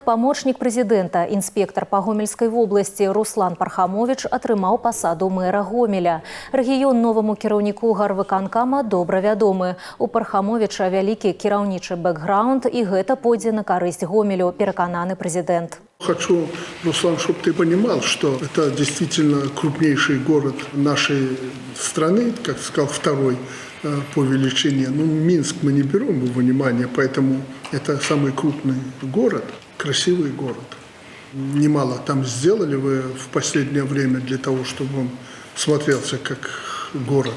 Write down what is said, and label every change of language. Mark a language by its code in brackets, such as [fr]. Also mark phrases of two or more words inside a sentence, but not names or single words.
[be] Памочнік прэзідэнта, інспектар па Гомельскай вобласці Руслан Пархамович атрымаў пасаду мэра Гомеля. Рэгіён новаму кіраўніку гарвыканкама добра вядомы. У Пархамовича вялікі кіраўнічы бэкграунд, і гэта пойдзе на карысць Гомелю, перакананы прэзідэнт. [ru] Хочу, Руслан, чтобы ты понимал, что это действительно крупнейший город нашей страны, как сказал, второй по величине. Ну, Минск мы не берем во внимание, поэтому это самый крупный город, красивый город. Немало там сделали вы в последнее время для того, чтобы он смотрелся как город.